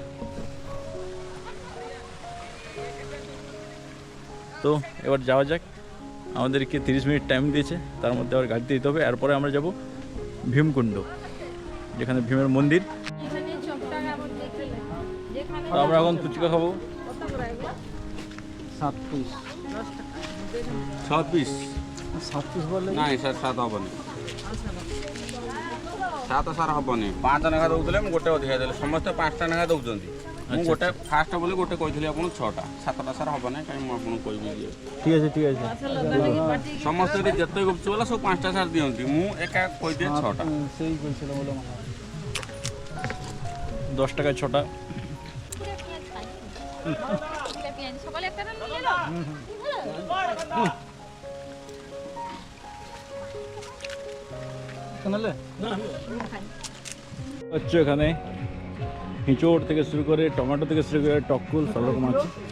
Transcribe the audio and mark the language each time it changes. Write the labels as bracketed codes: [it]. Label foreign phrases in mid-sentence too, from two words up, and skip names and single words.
[bn] তো এবার যাওয়া যাক। আমাদেরকে 30 মিনিট টাইম দিয়েছে, তার মধ্যে আবার গাড়িতে দিতে হবে। এরপরে আমরা যাব ভীমকুণ্ড, যেখানে ভীমের মন্দির। তো আমরা এখন ফুচকা খাবো। 7 পিস [or] 7 ପିସ୍ [bn] 7 ପିସ୍ বললে [or] ନାଇଁ ସାର୍ 7 ହେବନି, 7 ସାର୍ ହେବନି। 5 ଲେଖା ଦେଉଥିଲେ, ମୁଁ ଗୋଟେ ଅଧିକା ଦେଲି। ସମସ୍ତେ 5ଟା ଲେଖା ଦେଉଛନ୍ତି, ମୁଁ ଗୋଟେ ଫାଷ୍ଟ ବୋଲି ଗୋଟେ କହିଥିଲି ଆପଣଙ୍କୁ 6ଟା। 7ଟା ସାର୍ ହେବ ନାହିଁ, କାହିଁକି ମୁଁ ଆପଣଙ୍କୁ କହିବି ଯେ। [bn] ঠিক আছে ঠিক আছে। [or] ସମସ୍ତେ ଏଠି ଯେତେ ଗୁପଚୁପ ବାଲା ସବୁ 5ଟା ସାର୍ ଦିଅନ୍ତି, ମୁଁ ଏକା କହିଦିଏ 6ଟା। [bn] সেই বলছিল বলে 10 টাকায় 6টা। সকালে একটা নিয়ে এলো হচ্ছে এখানে হিঁচড় থেকে শুরু করে টমেটো থেকে শুরু করে টককুল সব রকম আছে।